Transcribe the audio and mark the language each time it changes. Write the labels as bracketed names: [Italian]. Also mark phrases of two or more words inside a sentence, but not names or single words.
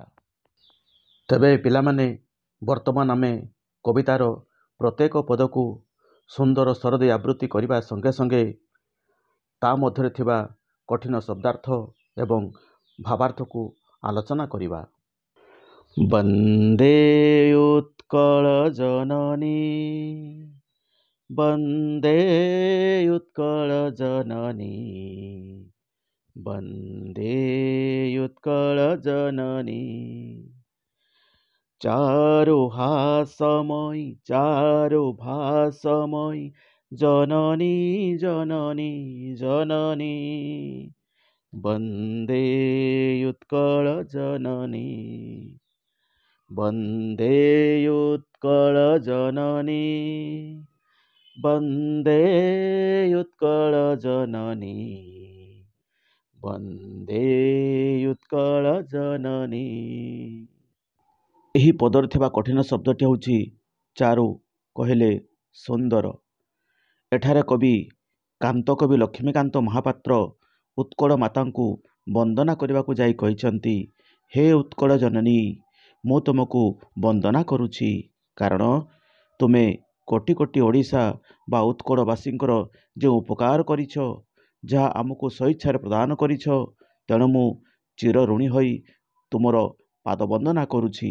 [Odia] ତେବେ ପିଲାମାନେ ବର୍ତ୍ତମାନ ଆମେ କବିତାର ପ୍ରତ୍ୟେକ ପଦକୁ ସୁନ୍ଦର ସ୍ୱର ଦେଇ ଆବୃତ୍ତି କରିବା ସଙ୍ଗେ ସଙ୍ଗେ ତା ମଧ୍ୟରେ ଥିବା କଠିନ ଶବ୍ଦାର୍ଥ ଏବଂ ଭାବାର୍ଥକୁ ଆଲୋଚନା କରିବା। ବନ୍ଦେ ଉତ୍କଳ ଜନନୀ ବନ୍ଦେ ଉତ୍କଳଜନନୀ ବନ୍ଦେ ଉତ୍କଳଜନନୀ ଚାରୁହାସମୟୀ ଚାରୁଭାଷମୟୀ ଜନନୀ ଜନନୀ ଜନନୀ ବନ୍ଦେ ଉତ୍କଳଜନନୀ ବନ୍ଦେ ଉତ୍କଳଜନନୀ ବନ୍ଦେ ଉତ୍କଳଜନନୀ ବନ୍ଦେ ଉତ୍କଳଜନନୀ। ଏହି ପଦରେ ଥିବା କଠିନ ଶବ୍ଦଟି ହେଉଛି ଚାରୁ, କହିଲେ ସୁନ୍ଦର। ଏଠାରେ କବି କାନ୍ତକବି ଲକ୍ଷ୍ମୀକାନ୍ତ ମହାପାତ୍ର ଉତ୍କଳ ମାତାଙ୍କୁ ବନ୍ଦନା କରିବାକୁ ଯାଇ କହିଛନ୍ତି, ହେ ଉତ୍କଳ ଜନନୀ, ମୁଁ ତୁମକୁ ବନ୍ଦନା କରୁଛି, କାରଣ ତୁମେ କୋଟି କୋଟି ଓଡ଼ିଶା ବା ଉତ୍କଳବାସୀଙ୍କର ଯେଉଁ ଉପକାର କରିଛ, ଯାହା ଆମକୁ ସ୍ୱଇଚ୍ଛାରେ ପ୍ରଦାନ କରିଛ, ତେଣୁ ମୁଁ ଚିରଋଣୀ ହୋଇ ତୁମର ପାଦ ବନ୍ଦନା କରୁଛି।